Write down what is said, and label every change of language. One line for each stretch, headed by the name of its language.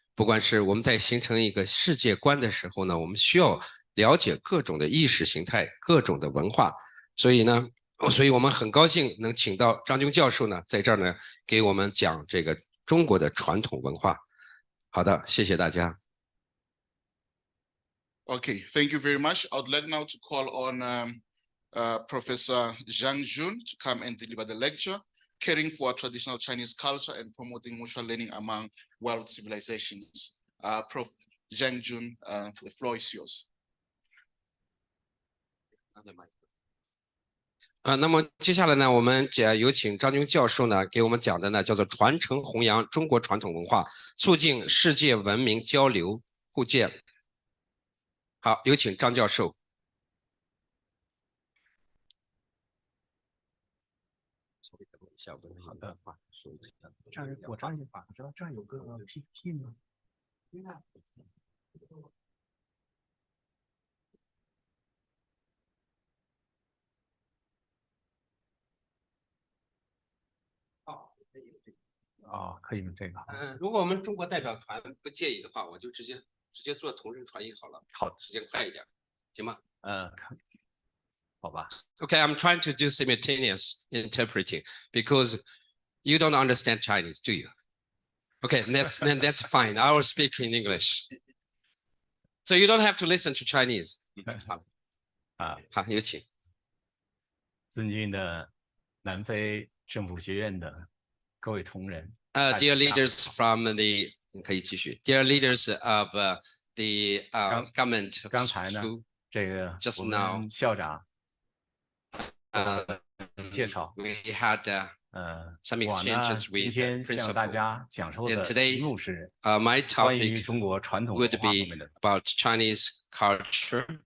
Chinese: 不管是我们在形成一个世界观的时候呢，我们需要了解各种的意识形态、各种的文化。所以我们很高兴能请到张军教授呢，在这儿呢给我们讲这个中国的传统文化。好的，谢谢大家。
English: Okay, thank you very much. I would like now to call on Professor Zhang Jun to come and deliver the lecture, Caring for Traditional Chinese Culture and Promoting Mutual Learning Among World Civilizations. Prof. Zhang Jun, the floor is yours.
Chinese: 那么接下来呢，我们有请张军教授呢给我们讲的呢叫做传承弘扬中国传统文化，促进世界文明交流互鉴。好，有请张教授。好的，这儿我这儿知道这儿有个 PPT 吗？哦，可以用这个。如果我们中国代表团不介意的话，我就直接做同声传译好了。好，时间快一点，行吗？好吧。
English: Okay, I'm trying to do simultaneous interpreting because you don't understand Chinese, do you? Okay, then that's fine. I will speak in English. So you don't have to listen to Chinese.
Chinese: 好，有请。尊敬的南非政府学院的各位同仁。
English: Dear leaders from the
Chinese: 可以继续。
English: Dear leaders of the government.
Chinese: 刚才呢，这个我们校长介绍。
English: We had some exchanges with the principal. And today, my topic would be about Chinese culture.